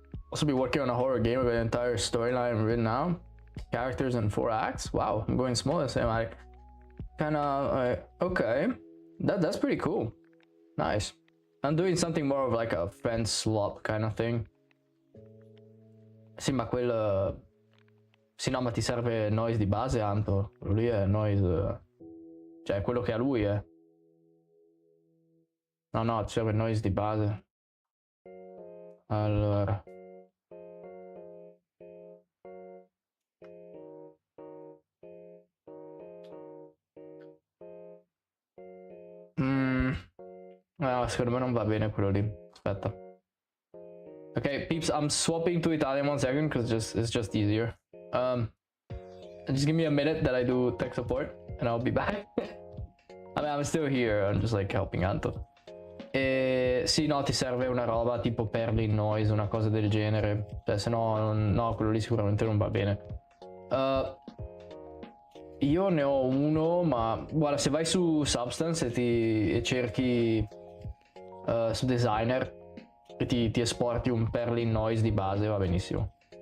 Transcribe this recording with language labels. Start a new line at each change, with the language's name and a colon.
English: Also be working on a horror game with an entire storyline written now. Characters and 4 acts. Wow, I'm going small as I kinda okay. That's pretty cool. Nice. I'm doing something more of like a friend swap kind of thing.
Italian: Sì, ma quel sì, no, ma ti serve noise di base, Anto. Quello lì è noise, cioè quello che ha lui è. No, ti serve noise di base. Allora. No, secondo me non va bene quello lì. Aspetta.
English: Okay, peeps, I'm swapping to Italian 1 second because it's just easier. Just give me a minute that I do tech support and I'll be back. I mean, I'm still here, I'm just like helping Anto.
Italian: Sì, no, ti serve una roba tipo Perlin Noise, una cosa del genere. Cioè, se no, no, quello lì sicuramente non va bene. Io ne ho uno, ma guarda, se vai su Substance e cerchi su Designer e ti esporti un Perlin Noise di base, va benissimo.